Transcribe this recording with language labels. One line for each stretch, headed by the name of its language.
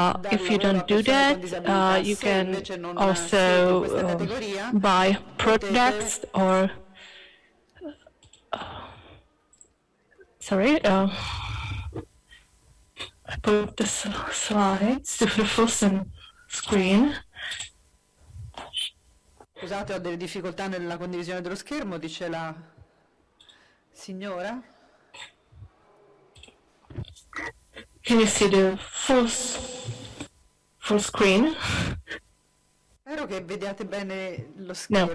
English: If you don't do that, you can also buy products or sorry, I put the slides to the full screen.
Italian: Scusate, ho delle difficoltà nella condivisione dello schermo, dice la signora.
English: Can you see the full screen?
Italian: Spero che vediate bene lo schermo.